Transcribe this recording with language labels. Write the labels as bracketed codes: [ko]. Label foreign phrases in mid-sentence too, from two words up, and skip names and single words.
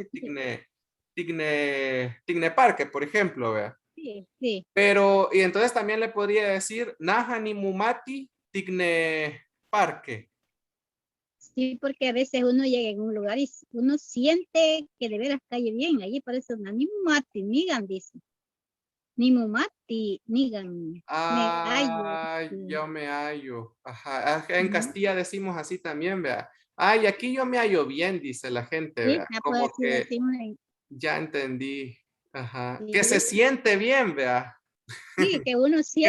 [ppl] Nemi, Tigne [es] Parque, por ejemplo, vea. Sí, sí. Pero, y entonces también le podría decir [ppl] Naja ni Mumati Tigne [es] Parque. Sí, porque a veces uno llega en un lugar y uno siente que de veras cae bien. Allí parece una [ppl] ni mumati, nigan, dice. Ni mumati, nigan. [es] Me hallo. Sí. Yo me hallo. Ajá. En Ujú. Castilla decimos así también, vea. Ay, aquí yo me hallo bien, dice la gente, Sí, vea. pues Como así que decimos ya entendí. Ajá. Que se sí, siente bien, vea. sí, que uno Que